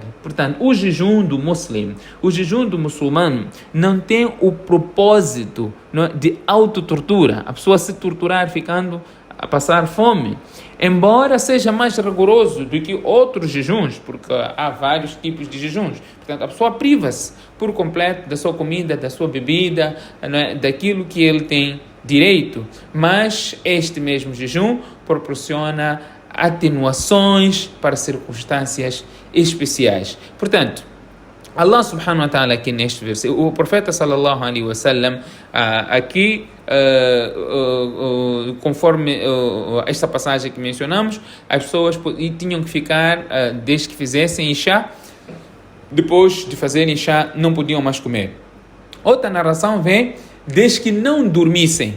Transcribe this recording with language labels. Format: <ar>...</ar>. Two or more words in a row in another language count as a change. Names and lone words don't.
<pt>Portanto, o jejum do muçulmano não tem o propósito de autotortura, a pessoa se torturar ficando a passar fome, embora seja mais rigoroso do que outros jejuns, porque há vários tipos de jejuns. Portanto, a pessoa priva-se por completo da sua comida, da sua bebida, daquilo que ele tem direito, mas este mesmo jejum proporciona atenuações para circunstâncias especiais. Portanto, Allah</pt> <ar>سبحانه وتعالى</ar> <pt>aqui neste versículo, o profeta</pt> <ar>صلى الله عليه وسلم</ar> <pt>aqui, conforme esta passagem que mencionamos, as pessoas tinham que ficar, desde que fizessem Isha, depois de fazerem Isha, não podiam mais comer. Outra narração vem, desde que não dormissem.</pt>